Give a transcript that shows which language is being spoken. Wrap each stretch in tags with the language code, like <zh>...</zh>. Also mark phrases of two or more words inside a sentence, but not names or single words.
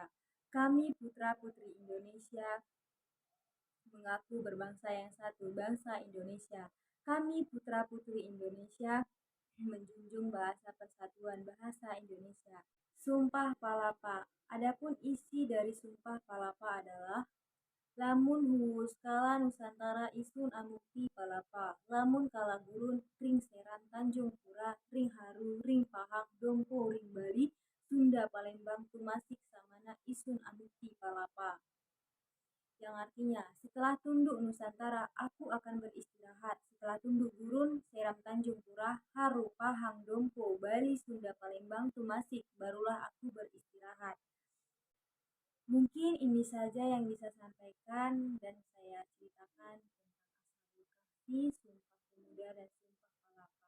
<id>Kami putra putri Indonesia mengaku berbangsa yang satu, bangsa Indonesia. Kami putra-putri Indonesia menjunjung bahasa persatuan bahasa Indonesia. Sumpah Palapa. Adapun isi dari Sumpah Palapa adalah</id> <kaw>lamun huwus kala Nusantara isun amukti palapa, lamun kala gurun ring seran Tanjung Pura, ring haru, ring pahang, dompo, ring Bali, Sunda Palembang, tumasik samana isun amukti palapa.</kaw> <id>Yang artinya, setelah tunduk Nusantara, aku akan beristirahat. Setelah tunduk gurun, seram Tanjung Pura, haru, pahang, dompo, Bali, Sunda Palembang, tumasik, barulah aku beristirahat. Mungkin ini saja yang bisa sampaikan dan saya ceritakan tentang Ashabul Kahfi, Sumpah Pemuda, dan Sumpah Palapa.</id>